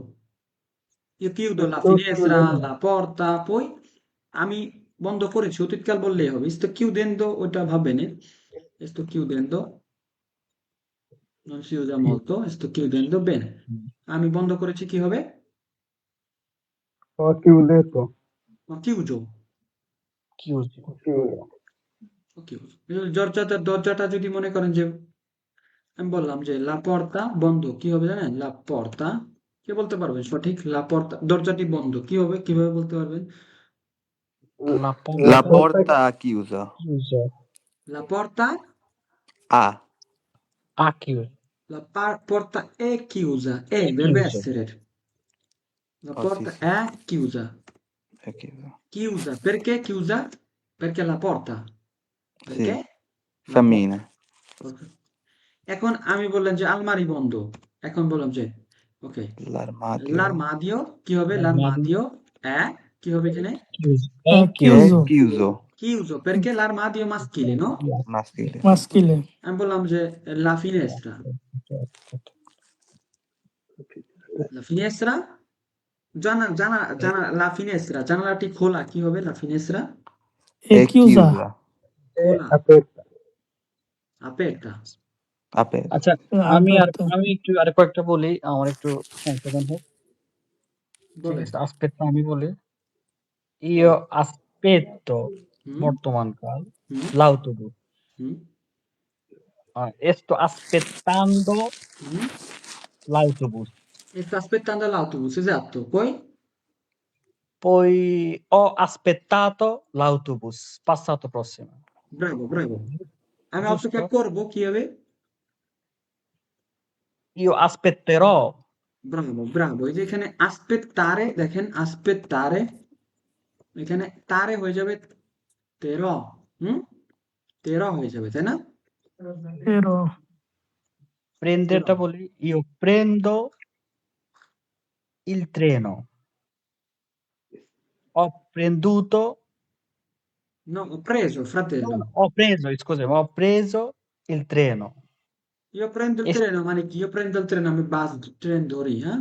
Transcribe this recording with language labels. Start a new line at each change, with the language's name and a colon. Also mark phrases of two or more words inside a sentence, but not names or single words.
Italian: Io chiudo la sto finestra, chiudendo la porta, poi
Bangla: আমি বন্ধ করেছি, অতীতকাল বললেই হবে।
Italian: Sto chiudendo,
Bangla: ওটা ভাববেন।
Italian: Sto chiudendo, non si usa molto, sto chiudendo, bene.
Bangla: আমি বন্ধ করেছি কি হবে?
Italian: ho chiuso Ho chiuso, Chiuso. ho chiuso ho chiuso।
Bangla: দরজাটা যদি মনে করেন যে আমি বললাম যে
Italian: la porta
Bangla: বন্ধ, কি হবে জানেন?
Italian: la porta,
Bangla: কে বলতে পারবেন সঠিক?
Italian: la porta,
Bangla: দরজাটি বন্ধ, কি হবে, কিভাবে বলতে পারবেন?
Italian: La La porta porta chiusa. chiusa. লা পর্তা, A. Ha chiuso. porta è chiusa, È deve chiuso. essere. La Oh, sì, porta sì, è chiusa. è chiusa. Chiusa, perché chiusa? Perché la porta. Perché? Sì, La porta. femmine.
Bangla: Ok. এখন আমি bولlam যে আলমারি বন্ধ, এখন বললাম যে ওকে,
Italian: L'armadio
Bangla: l'armadio, কি হবে?
Italian: L'armadio l'armadio è,
Bangla: কি হবে এখানে?
Italian: chiuso. È È è chiuso. chiuso. Chiuso, perché l'armadio è maschile, no? Maschile. maschile.
Bangla: আমি বললাম যে
Italian: la finestra, Certo. la finestra la finestra,
Bangla: জানালাটি খোলা কি হবে
Italian: la finestra? È chiusa, chiusa.
Bangla: খোলা,
Italian: aperta, aperta. Aperta.
Bangla: আচ্ছা
Italian: aperta,
Bangla: আমি একটু আর কয়েকটা বলি, আমার একটু সংশোধন হোক। ঠিক বলেন। আছে, aspetto আমি বলি।
Italian: Io aspetto হুম,
Bangla: বর্তমান কাল হুম,
Italian: l'autobus. হুম, Sto aspettando হুম। l'autobus. E sta aspettando l'autobus, esatto. Poi? Poi ho aspettato l'autobus. Passato prossimo. Bravo, bravo.
Bangla: আমি অপেক্ষা
Italian: Giusto?
Bangla: করবো কি হবে?
Italian: Io aspetterò.
Bangla: ব্রাভো, ব্রাভো। এই যে এখানে aspettare, দেখেন aspettare, এখানে তারে হয়ে যাবে তের, হুম? তের হয়ে যাবে, তাই না?
Italian: però,
Bangla: তের। Prenderটা বলি।
Italian: Io prendo il treno. Ho prenduto. No, ho preso, No, fratello. ho preso, scusami, ho preso il treno. Io prendo il E treno, ma io prendo il treno, mi basta, treno lì, eh?